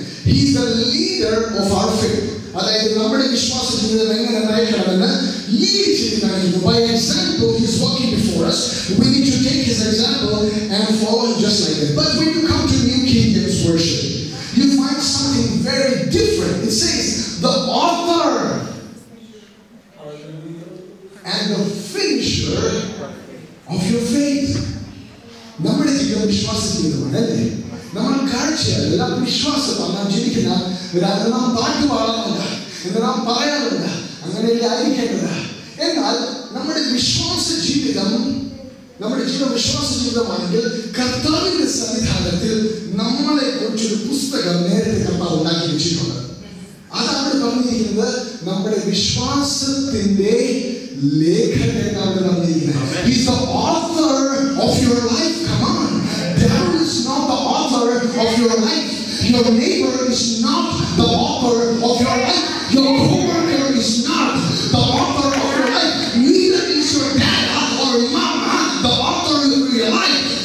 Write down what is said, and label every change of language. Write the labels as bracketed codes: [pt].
[en] He's the leader of our faith. [ml] അതായത് നമ്മുടെ വിശ്വാസ ജീവിതം എങ്ങനെ നയിക്കണമെന്ന് ലീഡ് ചെയ്ത് കാണിക്കുന്നു. [en] By example, he's walking before us. We need to take his example and follow him just like that. But when you come to New King James Version, you find something very different. It says, the author and the finisher of your faith. [ml] നമ്മുടെ ജീവിതം വിശ്വാസ ജീവിതമാണ് അല്ലേ? നമ്മൾ കാഴ്ചയല്ല, വിശ്വാസമാണ്. നാം ജീവിക്കുന്ന നാം പാട്ട് പാടാറുണ്ട്, എന്ന് നാം പറയാറുണ്ട്, അങ്ങനെയല്ലേ ആയിരിക്കേണ്ടത്. എന്നാൽ നമ്മുടെ വിശ്വാസ ജീവിതം, നമ്മുടെ ജീവിതം വിശ്വാസ ജീവിതമാണെങ്കിൽ കർത്താവിന്റെ സന്നിധാനത്തിൽ നമ്മളെ കുറിച്ചൊരു പുസ്തകം നേരത്തെ കർത്താവ് ഉണ്ടാക്കി വെച്ചിട്ടുണ്ട്. അതാണ് പറഞ്ഞിരിക്കുന്നത്, നമ്മുടെ വിശ്വാസത്തിന്റെ ലേഖകനാണ് പറഞ്ഞിരിക്കുന്നത്. [en] He's the author of your life. Come on. Devil is not the author of your life. Your neighbor is not the author of your life. Your coworker is not the author of your life. Neither is your dad or mama the author of your life.